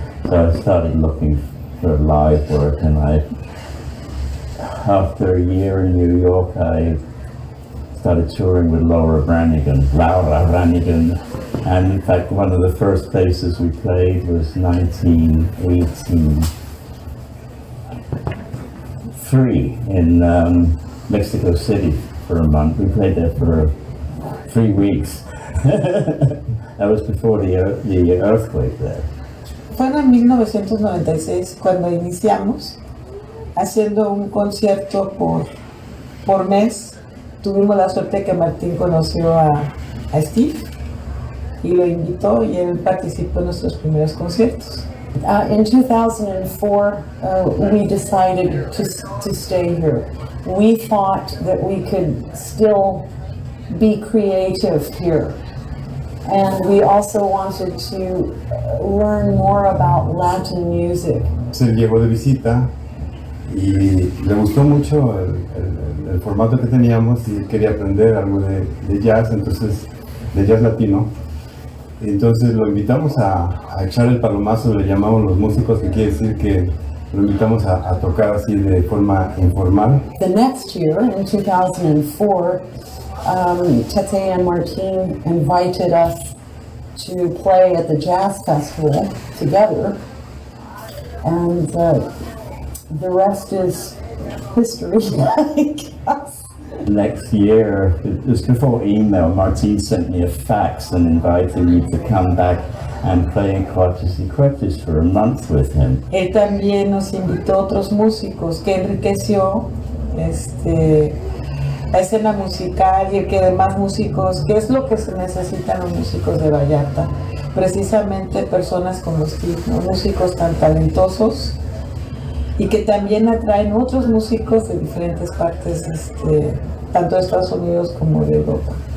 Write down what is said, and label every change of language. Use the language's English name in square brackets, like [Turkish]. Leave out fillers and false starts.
[English] So I started looking for live work, and after a year in New York, I started touring with Laura Branigan, and in fact one of the first places we played was 1983 in Mexico City for a month. We played there for 3 weeks. That was before the earthquake there. [Spanish] Fue en 1996 cuando iniciamos, haciendo un concierto por mes. Tuvimos la suerte que Martín conoció a Steve y lo invitó, y él participó en nuestros primeros conciertos. [English] In 2004, we decided to stay here. We thought that we could still be creative here. And we also wanted to learn more about Latin music. [Spanish] Se llegó de visita y le gustó mucho el formato que teníamos y quería aprender algo de jazz, entonces de jazz latino. Entonces lo invitamos a echar el palomazo, le llamamos los músicos, que quiere decir que lo invitamos a tocar así de forma informal. [English] The next year, in 2004, Tete and Martin invited us to play at the Jazz Festival together, and the rest is history, I guess. Next year, just before email, Martin sent me a fax and invited me to come back and play in Cuates y Cuetes for a month with him. [Spanish] Él también nos invitó a otros músicos, que enriqueció la escena musical y que además músicos, que es lo que se necesitan los músicos de Vallarta, precisamente personas como Steve, ¿no? Músicos tan talentosos y que también atraen otros músicos de diferentes partes, tanto de Estados Unidos como de Europa.